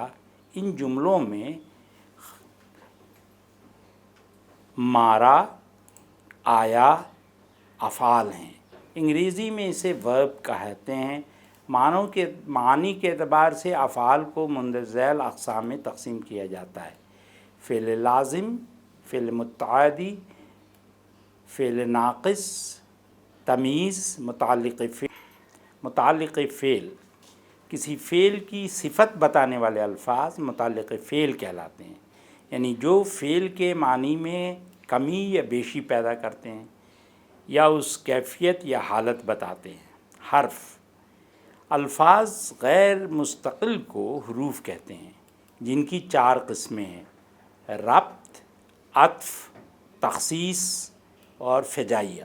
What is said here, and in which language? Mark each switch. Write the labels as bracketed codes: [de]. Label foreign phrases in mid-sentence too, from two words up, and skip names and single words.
[ur] ان جملوں میں مارا، آیا افعال ہیں۔ انگریزی میں اسے ورب کہتے ہیں۔ معنی کے اعتبار سے افعال کو مندرجہ ذیل اقسام میں تقسیم کیا جاتا ہے: فعل لازم، فعل متعدی، فعل ناقص، تمییز، متعلق فعل، کسی فعل کی صفت بتانے والے الفاظ متعلق فعل کہلاتے ہیں، یعنی جو فعل کے معنی میں کمی یا بیشی پیدا کرتے ہیں یا اس کیفیت یا حالت بتاتے ہیں۔ حرف، الفاظ غیر مستقل کو حروف کہتے ہیں، جن کی 4 قسمیں ہیں: ربط، عطف، تخصیص اور فجائیہ۔